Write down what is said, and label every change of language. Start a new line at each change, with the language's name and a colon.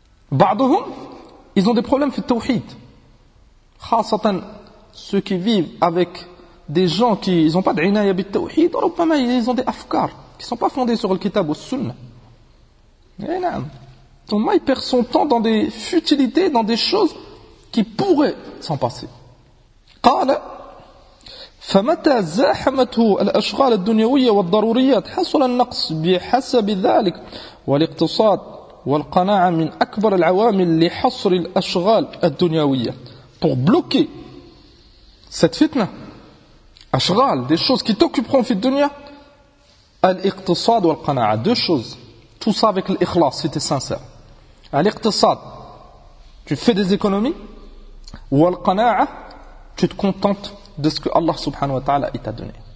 French: Ba'aduhum, ils ont des problèmes
Arabic: fi tawhid.
French: Khasatan, ceux qui vivent avec des gens qui n'ont pas d'
Arabic: inaya bi tawhid,
French: ils ont des afkar qui ne sont pas fondés sur le kitab ou le sunnah. Et non. Ton mari perd son temps dans des futilités, dans des choses qui pourraient s'en passer.
Arabic: قال فمتى زاحمته الأشغال الدنيوية والضروريات حصل النقص بحسب ذلك والاقتصاد والقناعة من أكبر العوامل لحصر الأشغال الدنيوية.
French: Pour bloquer cette fitna, أشغال, des choses qui t'occuperont
Arabic: في الدنيا, الاقتصاد والقناعة,
French: deux choses, tout ça avec l'ikhlas, si t'es sincère. Al-iqtisad, tu fais des économies, ou al-qana'a, tu te contentes de ce que Allah
Arabic: subhanahu wa ta'ala
French: t'a donné.